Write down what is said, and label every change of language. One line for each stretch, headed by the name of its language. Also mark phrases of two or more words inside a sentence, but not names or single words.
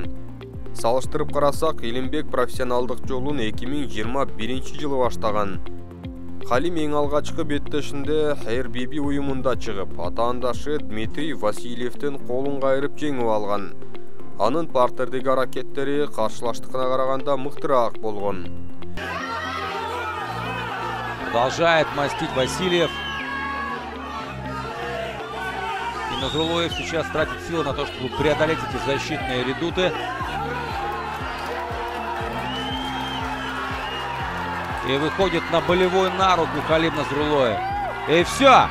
Kyrgyz: Салыштырып карасак, Илимбек профессионалдык жолун 2021 жылы баштаган. Халим эң алгачкы беттешинде RBB уюмунда чыгып, атаандашы Дмитрий Васильевдин колун кайрып жеңип алган. Анын партердеги аракеттери каршылаштыкына караганда мыктыраак болгон.
Russian: Продолжает мастить Васильев. И Назрулоев сейчас тратит силы на то, чтобы преодолеть эти защитные редуты. И выходит на болевой на руку Халим Назрулоев. И все!